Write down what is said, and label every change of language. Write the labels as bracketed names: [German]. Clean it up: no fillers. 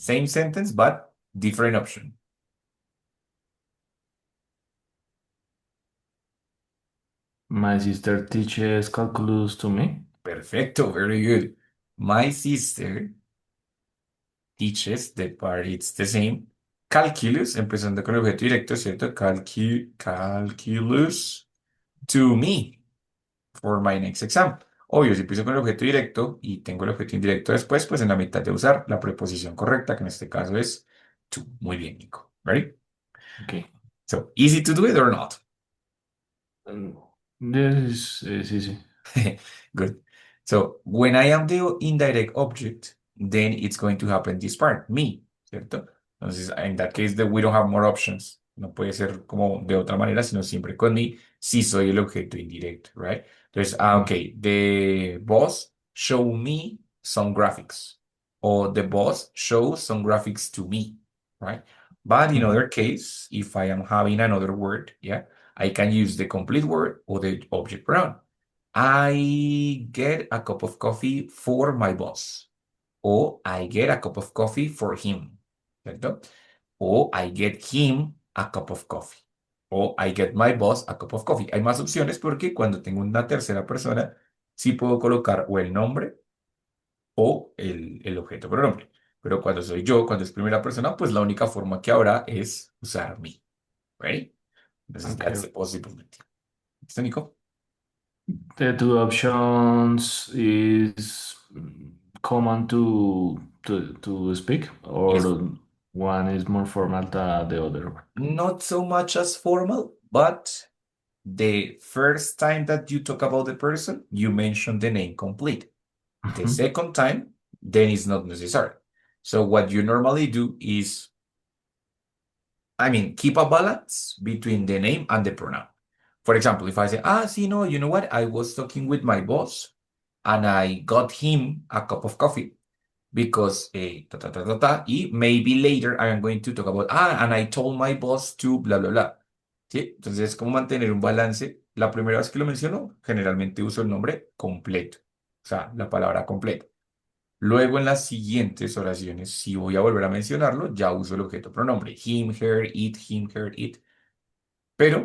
[English] Same sentence, but different option. my sister teaches calculus to me. Perfecto, very good. My sister teaches, the part it's the same. [Spanish] Calculus, empezando con el objeto directo, ¿cierto? [English] Calculus to me for my next exam. [Spanish] Obvio, si empiezo con el objeto directo y tengo el objeto indirecto después, pues en la mitad de usar la preposición correcta, que en este caso es to. Muy bien, Nico. Ready? [English] Okay. So, easy to do it or not? [Spanish] Mm, Yes, sí, sí. [English] Good. So when I am the indirect object, then it's going to happen this part, me, ¿cierto? Entonces, in that case, we don't have more options. [Spanish] No puede ser como de otra manera, sino siempre con me, si soy el objeto indirecto, right? Entonces, Mm, [English] okay, the boss show me some graphics, or the boss shows some graphics to me, right? But in mhm. other case, if I am having another word, yeah, I can use the complete word or the object pronoun. I get a cup of coffee for my boss. O I get a cup of coffee for him. [Spanish] ¿Cierto? [English] O I get him a cup of coffee. O I get my boss a cup of coffee. [Spanish] Hay más opciones porque cuando tengo una tercera persona, sí puedo colocar o el nombre o el objeto pronombre. Pero cuando soy yo, cuando es primera persona, pues la única forma que habrá es usar me. [English] Ready? Entonces, that's Okay. the possibility. ¿Listo, Nico? The two options is common to speak, Yes. or one is more formal than the other one. Not so much as formal, but the first time that you talk about the person, you mention the name complete. The Mhm. second time, then it's not necessary. So what you normally do is, I mean, keep a balance between the name and the pronoun. For example, if I say, [Spanish] sí, no, [English] you know what? I was talking with my boss and I got him a cup of coffee because ta, ta, ta, ta, ta, y maybe later I am going to talk about, and I told my boss to bla, bla, bla. [Spanish] ¿Sí? Entonces, ¿cómo mantener un balance? La primera vez que lo menciono, generalmente uso el nombre completo, o sea, la palabra completa. Luego, en las siguientes oraciones, si voy a volver a mencionarlo, ya uso el objeto pronombre. [English] Him, her, it. [Spanish] Pero